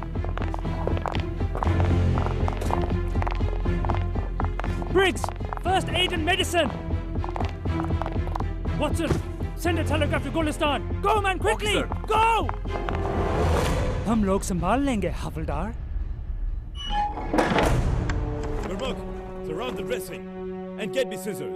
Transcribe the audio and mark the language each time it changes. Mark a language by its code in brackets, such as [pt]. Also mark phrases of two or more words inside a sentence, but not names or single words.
[en] Briggs, first aid and medicine. Watson, send a telegraph to Gulistan. Go man, quickly, go. [hi] हम लोग संभाल लेंगे हवलदार। [en] Gurmukh, surround the dressing and get me scissors.